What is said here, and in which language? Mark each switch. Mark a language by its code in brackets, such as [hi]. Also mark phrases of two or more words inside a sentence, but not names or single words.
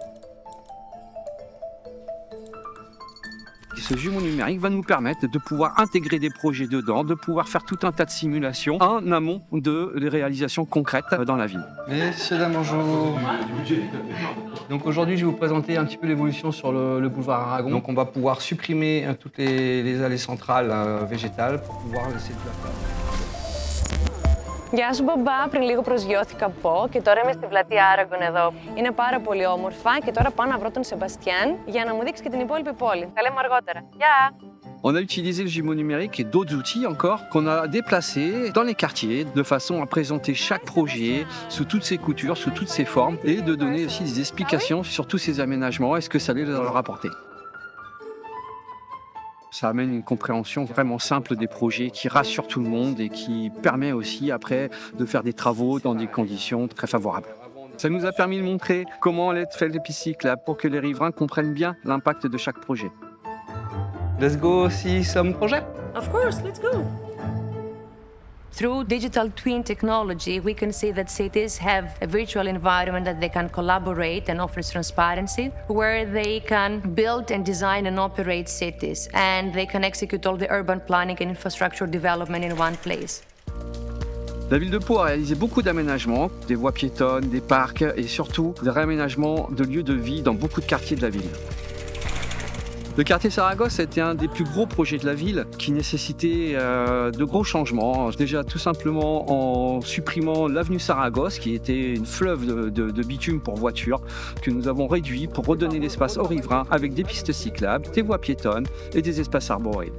[fr] Et ce jumeau numérique va nous permettre de pouvoir intégrer des projets dedans, de pouvoir faire tout un tas de simulations en amont de les réalisations concrètes dans la ville. Messieurs, dames, bonjour. Donc aujourd'hui, je vais vous présenter un petit peu l'évolution sur le boulevard Aragon. Donc on va pouvoir supprimer toutes les allées centrales végétales pour pouvoir laisser de la place. [el] Γεια σου Μπομπά, πριν λίγο προσγειώθηκα από και τώρα είμαι στη πλατεία Άραγκον εδώ. Είναι πάρα πολύ όμορφα και τώρα πάω να βρω τον Σεμπαστιάν για να μου δείξει και την υπόλοιπη πόλη. Τα λέμε αργότερα. Γεια! [fr] On a utilisé le jumeau numérique et d'autres outils encore qu'on a déplacés dans les quartiers de façon à présenter chaque projet sous toutes ses coutures, sous toutes ses formes et de donner aussi des explications sur tous ces aménagements et ce que ça allait leur apporter. Ça amène une compréhension vraiment simple des projets qui rassure tout le monde et qui permet aussi après de faire des travaux dans des conditions très favorables. Ça nous a permis de montrer comment allait être fait les pistes cyclables pour que les riverains comprennent bien l'impact de chaque projet. [en] Let's go see some project. Of course, let's go! Through digital twin technology, we can see that cities have a virtual environment that they can collaborate and offers transparency, where they can build and design and operate cities, and they can execute all the urban planning and infrastructure development in one place. [fr] La ville de Pau a réalisé beaucoup d'aménagements, des voies piétonnes, des parcs et surtout des réaménagements de lieux de vie dans beaucoup de quartiers de la ville. Le quartier Saragosse était un des plus gros projets de la ville qui nécessitait de gros changements. Déjà tout simplement en supprimant l'avenue Saragosse qui était une fleuve de bitume pour voitures que nous avons réduit pour redonner l'espace aux riverains avec des pistes cyclables, des voies piétonnes et des espaces arborés.